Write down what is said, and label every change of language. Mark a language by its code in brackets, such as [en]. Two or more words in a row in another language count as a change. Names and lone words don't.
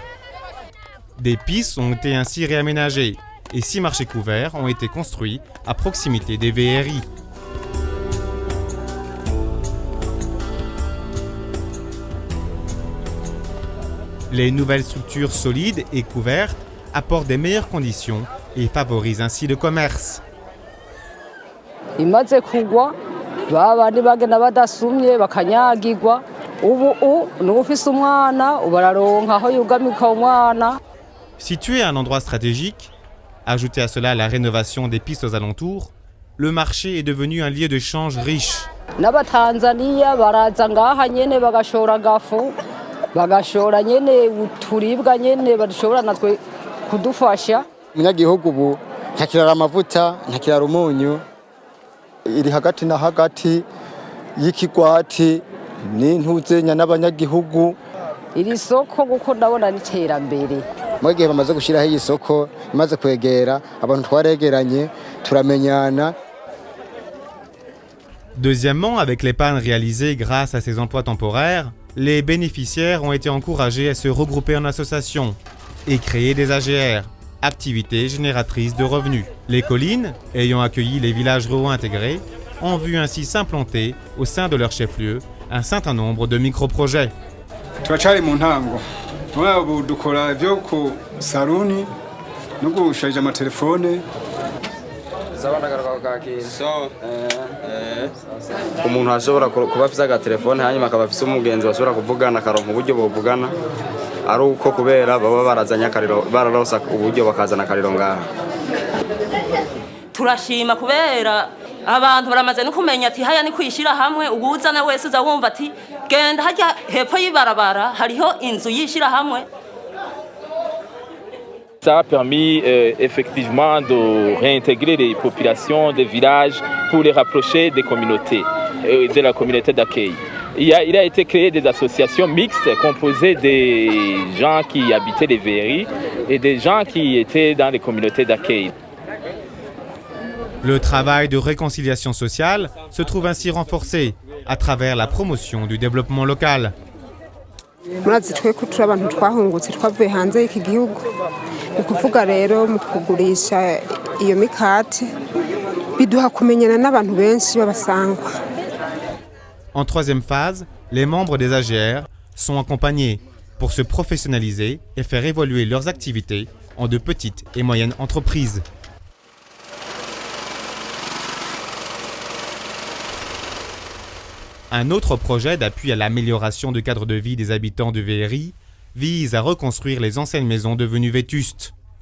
[fr] Des pistes ont été ainsi réaménagées et 6 marchés couverts ont été construits à proximité des VRI. Les nouvelles structures solides et couvertes apportent des meilleures conditions et favorisent ainsi le commerce. [rn] imaze kugwa babandi bagenda badasumye bakanyagirwa ubu n'ufise umwana ubararonka aho yugamika umwana. [fr] Situé à un endroit stratégique, ajoutez à cela la rénovation des pistes aux alentours, le marché est devenu un lieu de change riche. [rn] n'abatanzaniya baraza ngaha nyene bagashora gafu bagashora nyene uturibwa nyene badashobora natwe kudufasha. Umunyagihugu ubu ntakirara amavuta ntakirara umunyu, iri hagati na hagati y'ikigwati n'intuzenya n'abanyagihugu. Iri soko guko ndabona n'iterambere. Mu gihe bamaze gushiraho iyi soko imaze kwegera abantu twaregeranye turamenyana. [fr] Deuxièmement, avec l'épargne réalisée grâce à ces emplois temporaires, les bénéficiaires ont été encouragés à se regrouper en associations et créer des AGR, activités génératrices de revenus. Les collines, ayant accueilli les villages ruraux intégrés, ont vu ainsi s'implanter au sein de leur chef-lieu un certain nombre de micro-projets. [rn] Turacari mu ntango. Ubu dukora ibyo ku saluni no gusharija amatelefone. Umuntu ashobora kuba afite agatelefone hanyuma akaba afite umugenzi bashobora kuvugana akaronka uburyo buvugana ari uko kubera baba barazanye akariro bararosa uburyo bakazana akariro ngaha. Turashima kubera abantu baramaze no kumenya ati haya ni kwishira hamwe ubuzana wese uza wumva ati genda hajya hepfo y'ibarabara hariho inzu yishira hamwe. [fr] Ça a permis effectivement de réintégrer les populations des villages pour les rapprocher des communautés, de la communauté d'accueil. Il a été créé des associations mixtes composées des gens qui habitaient les VRI et des gens qui étaient dans les communautés d'accueil. Le travail de réconciliation sociale se trouve ainsi renforcé à travers la promotion du développement local. [rn] murazi twe ko turi abantu twahungutse twavuye hanze y'iki gihugu ni kuvuga rero mu kugurisha iyo mikate biduha kumenyana n'abantu benshi babasangwa. [fr] En troisième phase, les membres des AGR sont accompagnés pour se professionnaliser et faire évoluer leurs activités en de petites et moyennes entreprises. Un autre projet d'appui à l'amélioration du cadre de vie des habitants du VRI vise à reconstruire les anciennes maisons devenues vétustes.